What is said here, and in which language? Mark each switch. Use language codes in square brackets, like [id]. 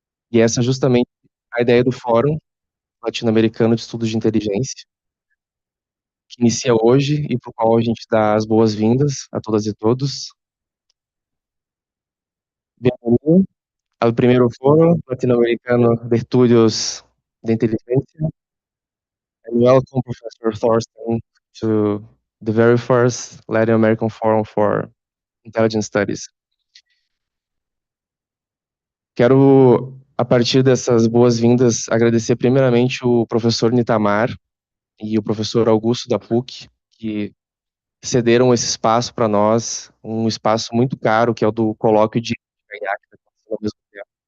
[pt] E essa é justamente a ideia do Fórum Latino-Americano de Estudos de Inteligência, que inicia hoje e para o qual a gente dá as boas-vindas a todas e todos. Bem-vindo ao primeiro Fórum Latino-Americano de Estudos de Inteligência. [en] And welcome, Professor Thorsten, to the very first Latin American Forum for Intelligence Studies. [pt] Quero, a partir dessas boas-vindas, agradecer primeiramente o professor Nitamar e o professor Augusto da PUC, que cederam esse espaço para nós, um espaço muito caro, que é o do colóquio de IAC, que está acontecendo ao mesmo tempo.